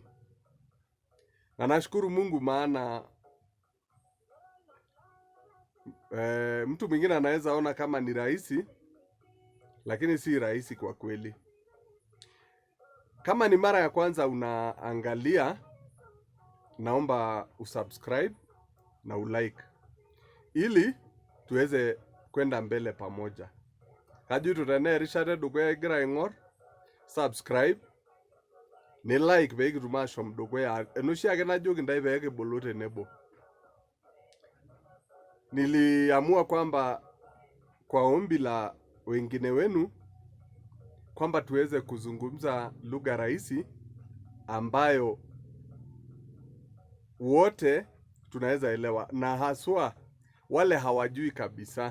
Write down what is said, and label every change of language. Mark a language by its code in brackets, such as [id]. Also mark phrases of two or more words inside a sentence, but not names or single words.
[sw] Na nashukuru Mungu maana mtu mwingine anaweza ona kama ni rahisi, lakini si rahisi kwa kweli. Kama ni mara ya kwanza unaangalia, naomba usubscribe na ulike, ili tuweze kwenda mbele pamoja. [mas] Kaji tutane rishade dugoya igira ingor, subscribe, ni like begi rumashom dugoya. Enushi ake najoki ndai begi bolote nebo. [sw] Niliamua kwamba kwa ombi la wengine wenu kwamba tuweze kuzungumza lugha rahisi ambayo wote tunaweza elewa, na haswa wale hawajui kabisa.